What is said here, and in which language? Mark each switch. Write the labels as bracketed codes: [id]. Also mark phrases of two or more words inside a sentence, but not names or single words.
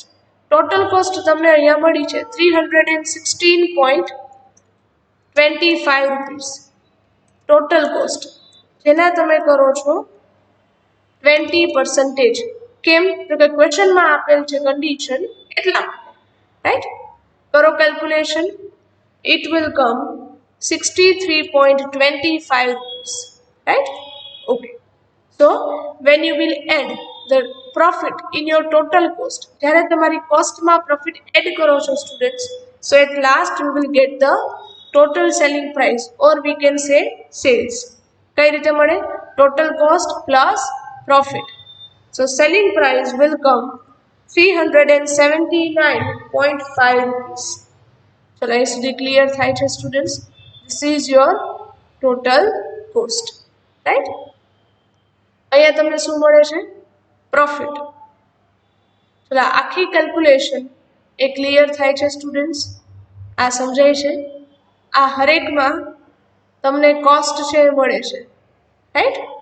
[en] total cost [gu] તમને અહીંયા મળી છે 316.25 રૂપીસ [en] total cost, [gu] જેના તમે કરો છો 20%. કેમ? તો કે ક્વેશ્ચનમાં આપેલ છે કન્ડિશન એટલા માટે, રાઈટ? [en] કરો કેલ્ક્યુલેશન. it will come 63.25 rupees, right? Okay. So when you will add the profit in your total cost, [gu] જ્યારે તમારી કોસ્ટમાં પ્રોફિટ એડ કરો છો સ્ટુડન્ટ્સ, [en] so at last you will get the total selling price, or we can say sales. [gu] કઈ રીતે મળે? [en] total cost plus profit. So selling price will come 379.5 rupees. [gu] ચલો એ સુધી ક્લિયર થાય છે સ્ટુડન્ટ્સ? [en] This is your total cost, right? [gu] અહીંયા તમને શું મળે છે? પ્રોફિટ. ચલો આખી કેલ્ક્યુલેશન એ ક્લિયર થાય છે સ્ટુડન્ટ્સ? આ સમજાય છે? આ હરેકમાં તમને કોસ્ટ છે એ મળે છે, રાઈટ?